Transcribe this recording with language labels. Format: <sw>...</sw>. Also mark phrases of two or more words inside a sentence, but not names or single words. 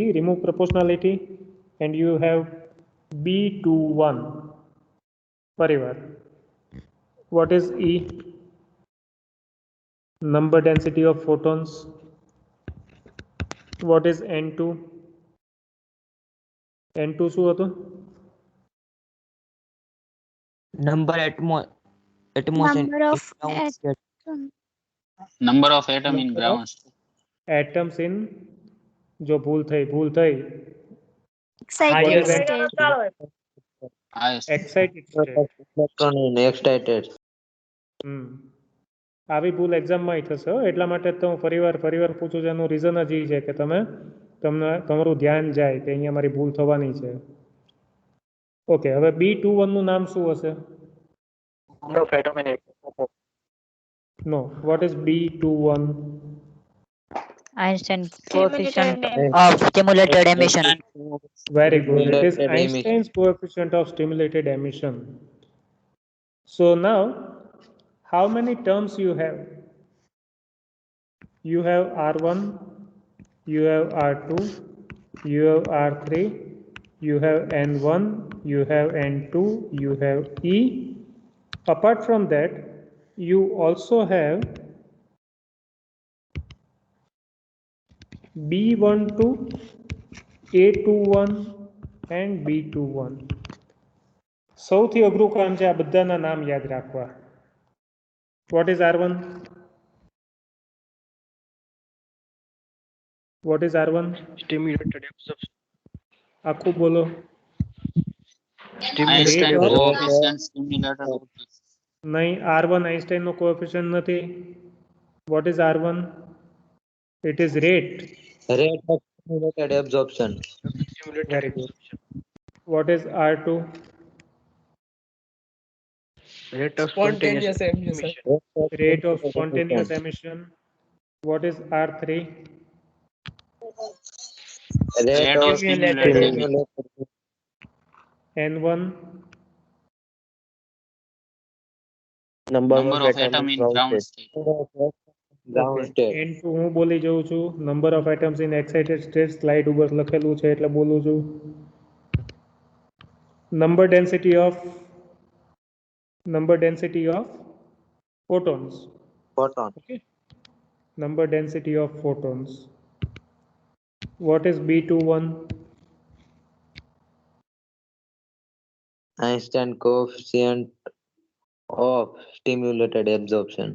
<en>Remove proportionality and you have B21. Parivar. What is E? Number density of photons. What is N2? N2</en> <gu>શું હતું?</gu> <en>number atoms Number of atoms. Number of atom in Number of ground state. Atoms in,</en> <gu>જો ભૂલ થઈ</gu> <en>Excited Higher state. Highest. excited state. electron in excited.</en> <gu>આવી ભૂલ એક્ઝામમાં થશે, એટલા માટે તો હું ફરીવાર પૂછું છું. એનું રીઝન જ એ છે કે તમારું ધ્યાન જાય કે અહીંયા મારી ભૂલ થવાની છે. ઓકે, હવે B21 નું નામ શું હશે?</gu> <en>Number of atom in atom. No, what is B21? Einstein coefficient of stimulated emission. Very good. It is Stimulated Einstein's coefficient of stimulated emission. So now, how many terms you have? You have R1, you have R2, you have R3, you have N1, you have N2, you have E. Apart from that, you also have B12 A21 and B21.</en> <gu>સૌથી અઘરું કામ છે આ બધાના નામ યાદ રાખવા.</gu> <en>What is R1? What is R1? Stimulated absorption.</en> <gu>આખું બોલો.</gu> <en>Einstein Rate of- coefficient stimulated</en> <gu>નહીં, R1 આઇન્સ્ટાઈન નો કોએફિશિયન્ટ નથી.</gu> <en>What is R1? It is rate. Rate of stimulated absorption. Stimulated Very good. absorption. What is R2? Rate of spontaneous emission. Rate of spontaneous emission. What is R3? Rate of stimulated emission. N1? Number Number of atom in ground state. Ground state.</en> <gu>N2 હું બોલી જઉં છું.</gu> <en>Number of atoms in excited state slide</en> <gu>ઉપર લખેલું છે એટલે બોલું છું.</gu> <en>Number density of photons. Photon. Okay. Number density of photons. What is B21? Einstein coefficient of stimulated absorption.</en>